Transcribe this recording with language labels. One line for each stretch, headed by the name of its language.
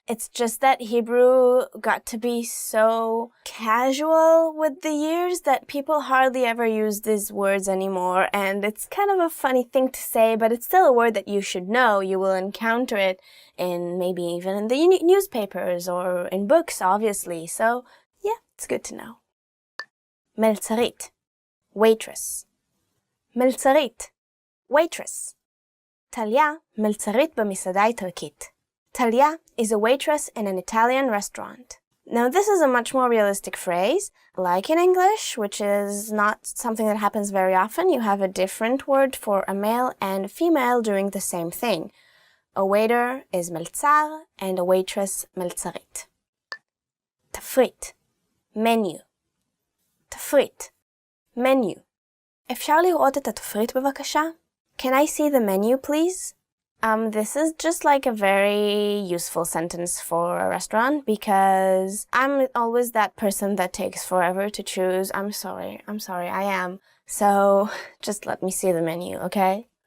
English: It's just that Hebrew got to be so casual with the years that people hardly ever use these words anymore, and it's kind of a funny thing to say, but it's still a word that you should know. You will encounter it in maybe even in the newspapers or in books, obviously. So yeah, it's good to know. מלצרית, waitress. מלצרית, waitress.
Hebrew: טליה, מלצרית במסעדה איטלקית.
English: טליה is a waitress in an Italian restaurant. Now this is a much more realistic phrase, like in English, which is not something that happens very often. You have a different word for a male and female doing the same thing. A waiter is מלצר and a waitress מלצרית. תפריט, menu. תפריט, menu.
Hebrew: אפשר לראות את התפריט בבקשה?
English: Can I see the menu, please? This is just like a very useful sentence for a restaurant because I'm always that person that takes forever to choose. I'm sorry, I am. So just let me see the menu, okay?